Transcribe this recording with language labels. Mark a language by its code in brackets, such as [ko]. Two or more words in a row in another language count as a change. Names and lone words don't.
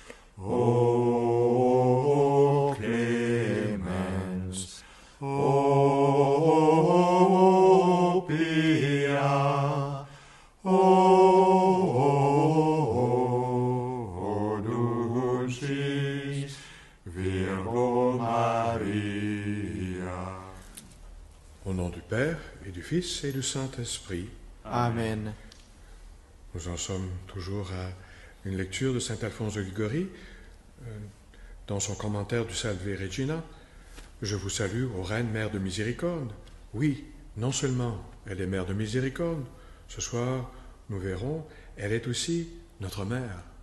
[la] O clemens, o pia, o dulcis Virgo Maria. [fr] Au nom du Père, et du Fils, et du Saint-Esprit. Amen. Nous en sommes toujours à une lecture de saint Alphonse de Liguori, dans son commentaire du Salve Regina. Je vous salue, ô Reine, Mère de Miséricorde. Oui, non seulement elle est Mère de Miséricorde, ce soir, nous verrons, elle est aussi notre Mère.